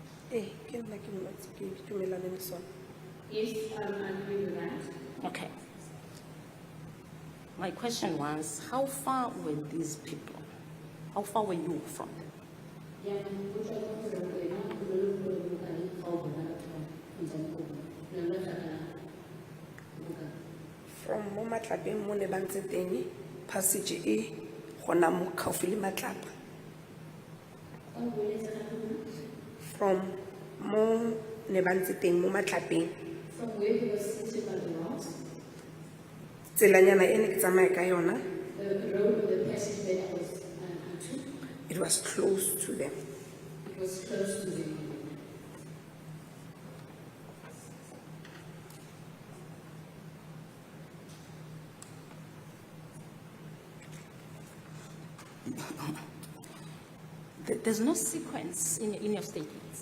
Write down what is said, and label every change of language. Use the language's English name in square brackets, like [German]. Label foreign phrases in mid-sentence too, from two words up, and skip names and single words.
[Tswana] ke nna ke mmotse, ke dumelane le sona. [English] Yes, I agree with that. Okay. My question was, how far were these people? How far were you from them? Yeah, which I thought was a way not to look for the guy called [Tswana] From mo matlapeng mo ne ba ntse teng, passage e gona mo gaufi le matlapa. From mo ne ba ntse teng mo matlapeng. [English] From where he was seated by the rocks, [Tswana] Tselanyana e ne ke tsamaya ka yona, [English] the road, the passage that I was onto, it was close to them. it was close to the There's no sequence in your statements.